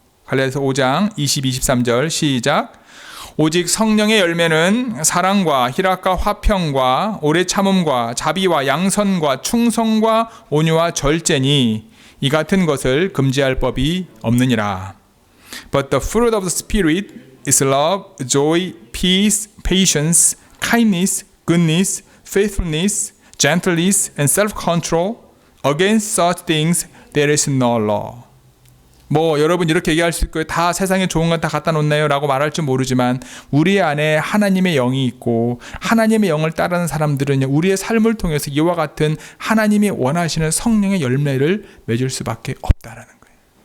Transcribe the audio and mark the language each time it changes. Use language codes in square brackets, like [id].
[ko] 갈라디아서 5장 22, 23절 시작. 오직 성령의 열매는 사랑과 희락과 화평과 오래 참음과 자비와 양선과 충성과 온유와 절제니 이 같은 것을 금지할 법이 없느니라. [en] But the fruit of the Spirit is love, joy, peace, patience, kindness, goodness, faithfulness, gentleness, and self-control. Against such things there is no law. [ko] 여러분 이렇게 얘기할 수 있고요. 다 세상에 좋은 건 다 갖다 놓나요? 라고 말할 줄 모르지만 우리 안에 하나님의 영이 있고 하나님의 영을 따르는 사람들은 우리의 삶을 통해서 이와 같은 하나님이 원하시는 성령의 열매를 맺을 수밖에 없다라는 거예요.